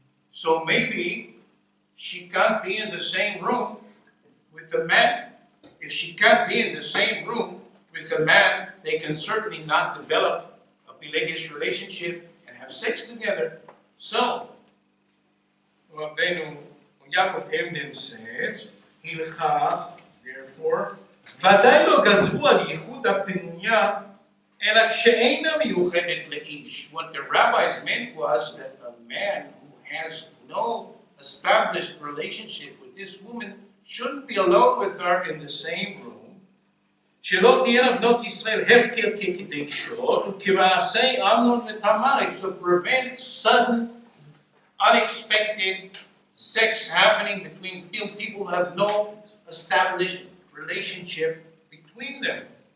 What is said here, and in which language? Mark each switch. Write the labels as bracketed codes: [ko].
[en] So maybe she can't be in the same room with a man. If she can't be in the same room with a man, they can certainly not develop a Pilegesch relationship and have sex together. So, Yaakov Emden says, Hilchach, therefore, [he] ודאי לא גזרו על ייחוד הפנויה, אלא כשאינה מיוחדת לאיש. [en] What the rabbis meant was that a man who has no established relationship with this woman shouldn't be alone with her in the same room. [he] שלא תהיינה בנות ישראל הפקר כקדשות, וכמעשה אמנון ותמר, [en] it's to prevent sudden, unexpected sex happening between people who have no established relationship between them.